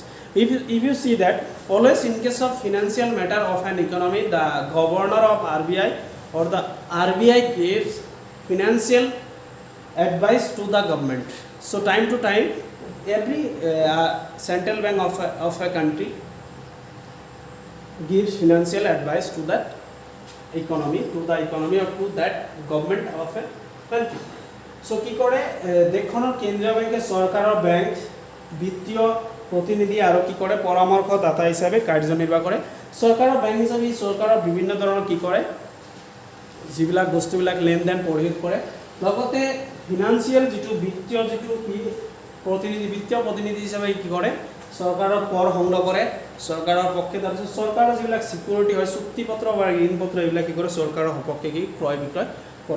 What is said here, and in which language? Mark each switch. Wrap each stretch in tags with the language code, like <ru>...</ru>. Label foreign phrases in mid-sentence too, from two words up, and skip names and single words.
<en>If you see that always in case of financial matter of an economy, the governor of RBI or the RBI gives financial advice to the government. So time to time, every central bank of a country gives financial advice to that economy, or to that government of a country.</en> <as>So কি করে দেশখনৰ কেন্দ্ৰীয় বেংকে চৰকাৰৰ বেংক বিত্তীয় প্ৰতিনিধি আৰু কি কৰে পৰামৰ্শদাতা হিচাপে কাৰ্যনিৰ্বাহ কৰে। চৰকাৰৰ বেংক হিচাপে চৰকাৰৰ বিভিন্ন ধৰণৰ কি কৰে যিবিলাক বস্তুবিলাক লেনদেন পৰিশোধ কৰে, লগতে ফিনান্সিয়েল যিটো বিত্তীয় প্ৰতিনিধি হিচাপে কি কৰে চৰকাৰৰ কৰ সংগ্ৰহ কৰে, চৰকাৰৰ পক্ষে তাৰপিছত চৰকাৰৰ যিবিলাক সিকিউৰিটি হয় চুক্তিপত্ৰ বা ঋণপত্ৰ এইবিলাক কি কৰে চৰকাৰৰ সপক্ষে কি ক্ৰয় বিক্ৰয় কৰে।</as>